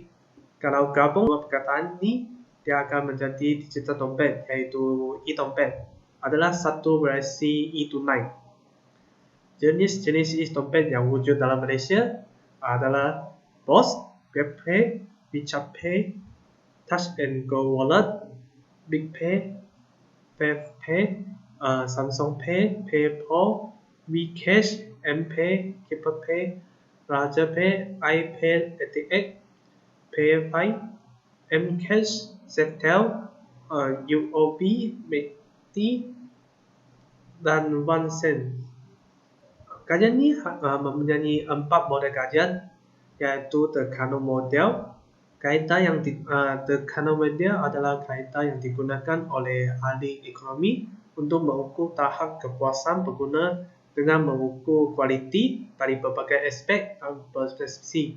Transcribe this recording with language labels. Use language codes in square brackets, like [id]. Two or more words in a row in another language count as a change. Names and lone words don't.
[ms] Kalau gabung dua perkataan ini, dia akan menjadi digital dompet, yaitu e-dompet. Adalah satu versi e-tunai. Jenis-jenis e-dompet yang wujud dalam Malaysia adalah BOS, GrabPay, WeChat Pay, Touch and Go Wallet, BigPay, FavePay, Samsung Pay, PayPal, WeCash, MPay, KeeperPay, RajaPay, iPay, ATX, PayFi, Mcash, Zettel, UOB, Meti, dan OneSend. Kajian ini mempunyai 4 model kajian, yaitu The Kano Model. Kaedah yang The Kano Model adalah kaedah yang digunakan oleh ahli ekonomi untuk mengukur tahap kepuasan pengguna dengan mengukur kualiti dari berbagai aspek dan persepsi.